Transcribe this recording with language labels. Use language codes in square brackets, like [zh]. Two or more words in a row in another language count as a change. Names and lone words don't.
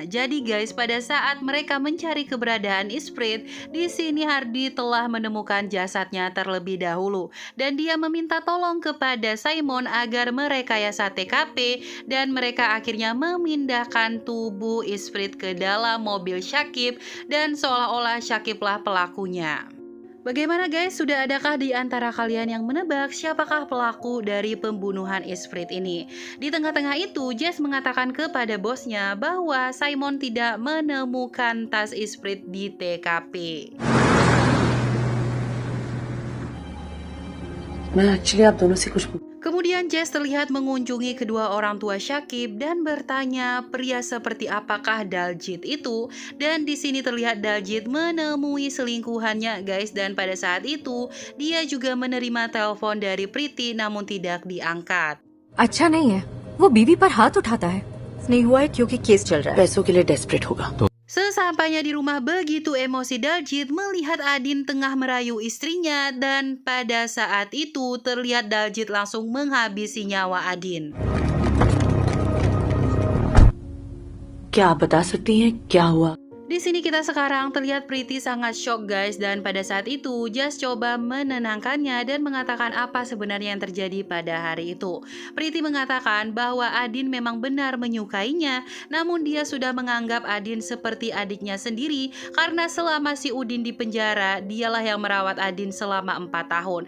[id] Jadi guys, pada saat mereka mencari keberadaan Isfrit, di sini Hardy telah menemukan jasadnya terlebih dahulu dan dia meminta tolong kepada Simon agar merekayasa TKP dan mereka akhirnya memindahkan tubuh Isfrit ke dalam mobil Syakib dan seolah-olah Syakiblah pelakunya. Bagaimana guys, sudah adakah di antara kalian yang menebak siapakah pelaku dari pembunuhan Isfrit ini? Di tengah-tengah itu, Jess mengatakan kepada bosnya bahwa Simon tidak menemukan tas Isfrit di TKP. [hi] मैं एक्चुअली आप दोनों से कुछ [id] Kemudian Jess terlihat mengunjungi kedua orang tua Syakib dan bertanya pria seperti apakah Daljit itu. Dan di sini terlihat Daljit menemui selingkuhannya guys, dan pada saat itu dia juga menerima telepon dari Priti namun tidak diangkat. [hi] अच्छा नहीं है, वो बीवी पर हाथ उठाता है। नहीं हुआ है क्योंकि केस चल रहा है, पैसों के लिए डेस्परेट होगा। [id] Sesampainya di rumah, begitu emosi Daljit melihat Adin tengah merayu istrinya dan pada saat itu terlihat Daljit langsung menghabisi nyawa Adin. [hi] क्या आप बता सकती हैं क्या हुआ? [id] Di sini kita sekarang terlihat Priti sangat shock guys, dan pada saat itu Jess coba menenangkannya dan mengatakan apa sebenarnya yang terjadi pada hari itu. Priti mengatakan bahwa Adin memang benar menyukainya, namun dia sudah menganggap Adin seperti adiknya sendiri karena selama si Udin di penjara, dialah yang merawat Adin selama 4 tahun.